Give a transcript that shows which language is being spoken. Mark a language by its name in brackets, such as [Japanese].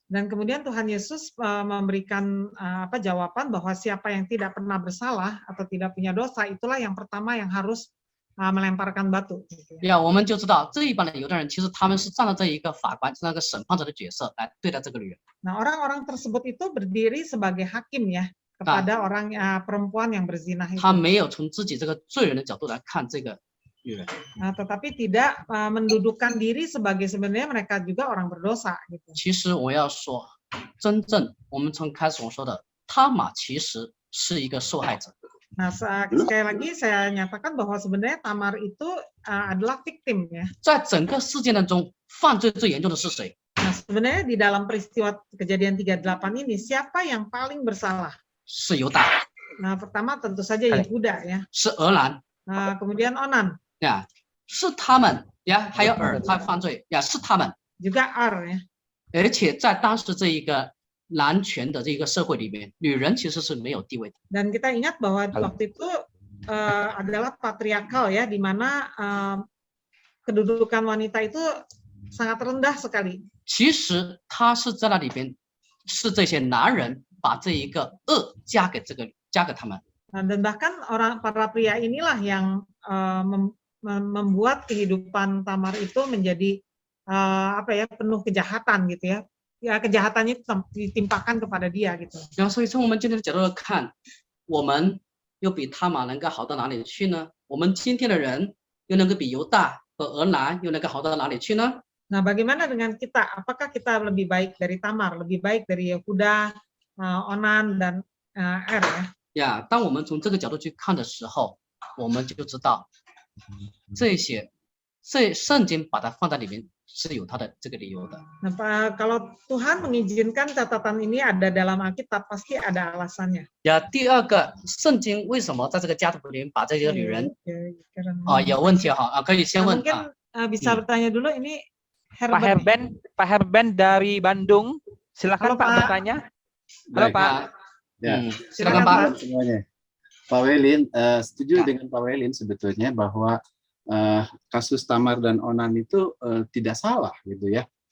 [Indonesian] Dan kemudian Tuhan Yesus memberikan jawaban bahwa siapa yang tidak pernah bersalah atau tidak punya dosa, itulah yang pertama yang harus melemparkan batu. [Chinese] 我们就知道这一帮的犹太人，其实他们是站在这一个法官、那个审判者的角色来对待这个女人。 [Indonesian] Nah, orang-orang tersebut itu berdiri sebagai hakim ya kepada orang perempuan yang berzina itu. [Chinese] 他没有从自己这个罪人的角度来看这个女人。 [Indonesian] Tetapi tidak mendudukan diri sebagai sebenarnya mereka juga orang berdosa gitu. [Chinese] 其实我要说，真正我们从开始我说的，他玛其实是一个受害者。 [Indonesian] Nah, sekali lagi saya nyatakan bahwa sebenarnya Tamar itu adalah victim ya. [Chinese] 在整个事件当中，犯罪最严重的是谁？ [Indonesian] Nah, sebenarnya di dalam peristiwa kejadian 38 ini siapa yang paling bersalah? [Chinese] 是犹大。 [Indonesian] Nah, pertama tentu saja Yehuda ya. [Chinese] 是俄兰。 [Indonesian] Kemudian Onan. [Chinese] 是他们还有尔他犯罪是他们。 [Indonesian] Juga Ar ya. [Chinese] 而且在当时这一个男权的这个社会里面，女人其实是没有地位的。 [Indonesian] Dan kita ingat bahwa waktu itu adalah patriarkal ya, di mana kedudukan wanita itu sangat rendah sekali. [Chinese] 其实他是在那里边，是这些男人把这一个恶加给他们。 [Indonesian] Dan bahkan para pria inilah yang membuat kehidupan Tamar itu menjadi penuh kejahatan gitu ya. ya kejahatannya itu ditimpakan kepada dia gitu. [Chinese] 然后所以从我们今天的角度来看，我们又比他玛能够好到哪里去呢？我们今天的人又能够比犹大和俄兰又能够好到哪里去呢？ [Indonesian] Nah, bagaimana dengan kita? Apakah kita lebih baik dari Tamar, lebih baik dari Yehuda, Onan dan Er ya? [Chinese] 呀，当我们从这个角度去看的时候，我们就知道这些圣经把它放在里面是有它的这个理由的。 [Indonesian] Nah, kalau Tuhan mengizinkan catatan ini ada dalam Alkitab, pasti ada alasannya. [Chinese] 呀，第二个，圣经为什么在这个家族里面把这个女人有问题哈可以先问 [Indonesian] mungkin bisa bertanya dulu ini Pak Herben dari Bandung, silakan Pak bertanya. Halo Pak. Ya, silakan Pak. Semuanya. Pak Welin, setuju dengan Pak Welin sebetulnya bahwa kasus Tamar dan Onan itu tidak salah gitu ya.